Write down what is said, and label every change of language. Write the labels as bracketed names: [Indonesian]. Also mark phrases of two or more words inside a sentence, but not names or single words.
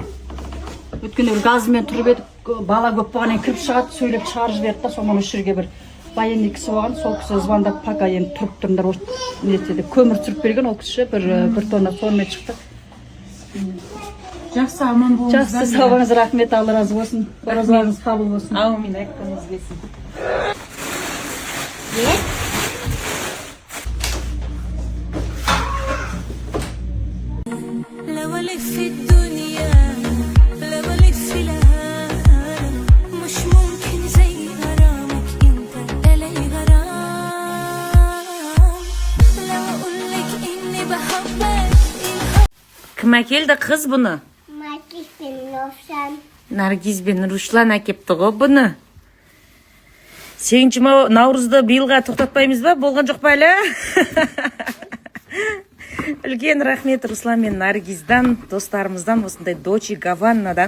[Kazakh] Өткенде газымен тұрып едік, бала көп болғаннан кіріп шығады, сөйлеп шығарып жіберді да, соған осы жерге бір военный кісі болған, сол кісі звондап, пока енді тұрып тұрыңдар, нетеді, көмір түсіріп берген ол кісі бір тонна сонымен шықты. Жақсы, аман болыңыздар. Жақсы, сау рахмет, Алла разы болсын. Оразаларыңыз қабыл болсын. Аумин, айтқаныңыз келсін. [Arabic] لو ألف في الدنيا لو ألف في العالم مش ممكن زي غرامك انت لي غرام لو أقولك إني بحبك [Kazakh] Кім әкелді қыз бұны? Наргиз бен Равшан. Наргиз бен Руслан әкепті ғой бұны. 8 наурызды биылға тоқтатпаймыз ба? Болған жоқ па әлі? Үлкен рахмет Руслан мен Наргиздан, достарымыздан, осындай Дочи Гаваннадан.